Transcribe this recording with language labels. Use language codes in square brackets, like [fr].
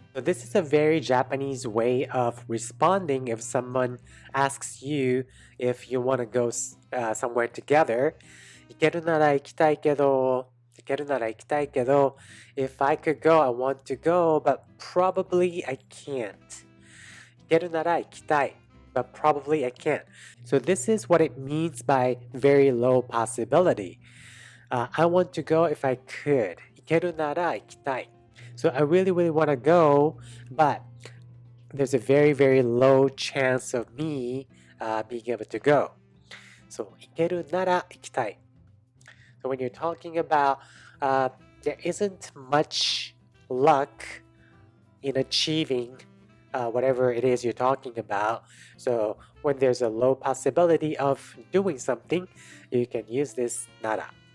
[en] So this is a very Japanese way of responding if someone asks you if you want to go somewhere together. [ja] 行けるなら行きたいけど、行けるなら行きたいけど、 [en] if I could go, I want to go, but probably I can't. [ja] 行けるなら行きたい, [en] but probably I can't. So this is what it means by very low possibility. I want to go if I could. [ja] 行けるなら行きたい. [en] So I really, really want to go, but there's a very, very low chance of me being able to go. [ja] So 行けるなら行きたい. [en] So when you're talking about there isn't much luck in achieving whatever it is you're talking about. So when there's a low possibility of doing something, you can use this なら.